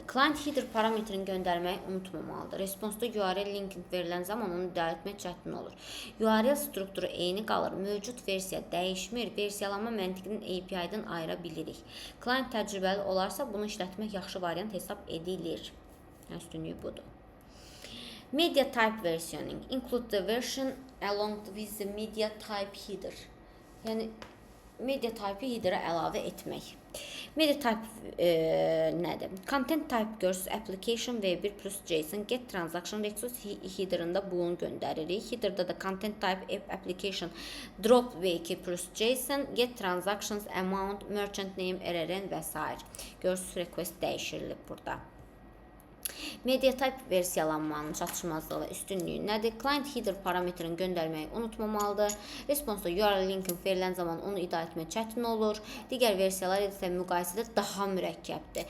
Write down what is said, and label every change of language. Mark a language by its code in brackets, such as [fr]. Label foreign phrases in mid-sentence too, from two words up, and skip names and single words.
[en] Client header [az] parametrini göndərməyi unutmamalıdır. Response-da [en] URL linking [az] verilən zaman onu idarə etmək çətin olur. URL strukturu eyni qalır, mövcud versiya dəyişmir, versiyalanma məntiqinin API-dən ayıra bilirik. Client təcrübəli olarsa, bunu işlətmək yaxşı variant hesab edilir. Üstünlüyü budur. [en] Media type versioning. Include the version along with the media type header. [az] Yəni, [en] media type- [az] ı header-ə əlavə etmək. [en] Media type [az] nədir? [en] Content type [az] görürsünüz, [en] application v1 plus JSON, get transaction resource [az] header-ında bunu göndəririk. Header-da da [en] content type application drop v2 plus JSON, get transactions amount, merchant name, [az] RRN və s. Görürsünüz, request dəyişirilib burada. [en] Media type [az] versiyalanmanın çatışmazlığı və üstünlüyü nədir? [en] Client header [az] parametrini göndərməyi unutmamalıdır. Response-da [en] URL linking [az] verilən zaman onu idarə etmək çətin olur. Digər versiyalar isə müqayisədə daha mürəkkəbdir.